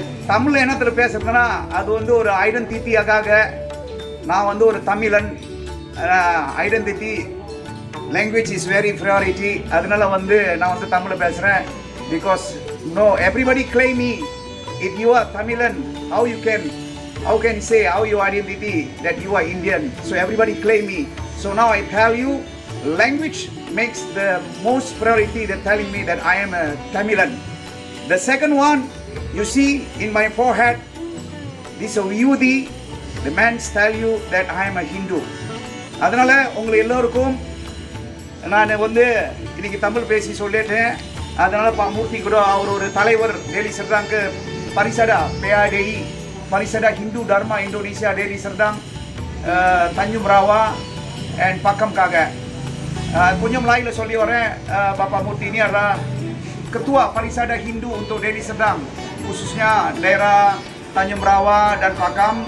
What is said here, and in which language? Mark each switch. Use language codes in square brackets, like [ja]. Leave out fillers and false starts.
[ta] தமிழ் இனத்தில் பேசுறதுன்னா அது வந்து ஒரு ஐடென்டிட்டியாக, நான் வந்து ஒரு தமிழன், [en] Identity language is very priority. [ta] அதனால வந்து நான் வந்து தமிழில் பேசுகிறேன். [en] Because no everybody claim me. If you are Tamilan, how can you say how your identity that you are Indian? So everybody claim me. So now I tell you, language makes the most priority. They're telling me that I am a Tamilan. The second one, you see in my forehead, this is a Vibhuti. The men tell you that I am a Hindu. [ta] அதனால உங்களை எல்லோருக்கும் நான் வந்து இன்னைக்கு தமிழ் பேசி சொல்லிட்டேன். அதனால மூர்த்தி கூட அவர் ஒரு தலைவர் Delhi சர்தாங்க்கு பரிசடா PADI Parisada Hindu Dharma Indonesia Deli Serdang, Tanjung Merawa, and Pakam Kaga. [id] Punya Melayu [ta] சொல்லி வரேன். [id] Bapak Murti ini adalah Ketua Parisada Hindu untuk Deli Serdang, khususnya daerah Tanjung Merawa dan Pakam.